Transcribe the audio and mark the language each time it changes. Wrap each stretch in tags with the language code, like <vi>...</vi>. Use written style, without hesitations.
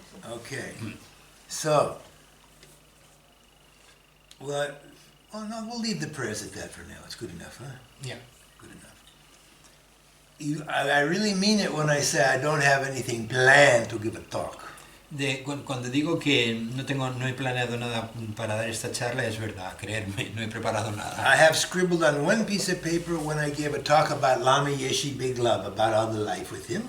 <en>Okay, so, well, no, we'll leave the prayers at that for now. It's good enough, huh? Yeah. Good enough. I really mean it when I say I don't have anything planned to give a talk.</en> <es>Cuando digo que no he planeado nada para dar esta charla, es verdad, creerme, no he preparado nada.</es> <en>I have scribbled on one piece of paper when I gave a talk about Lama Yeshe Big Love, about all the life with him.</en>